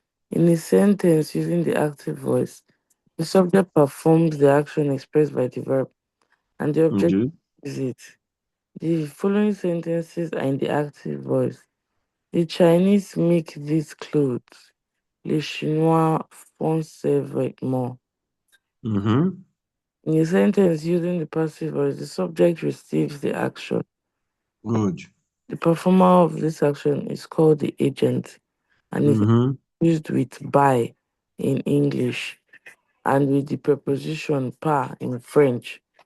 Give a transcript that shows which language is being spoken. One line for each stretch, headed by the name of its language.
English: In a sentence using the active voice, the subject performs the action expressed by the verb, and the object OK. is it. The following sentences are in the active voice. The Chinese make these clothes.
French: Les Chinois font ces vêtements. Mhm.
English: In a sentence using the passive voice, the subject receives the action. Good. The performer of this action is called the agent and is Mhm. used with by in English and with the preposition par in French.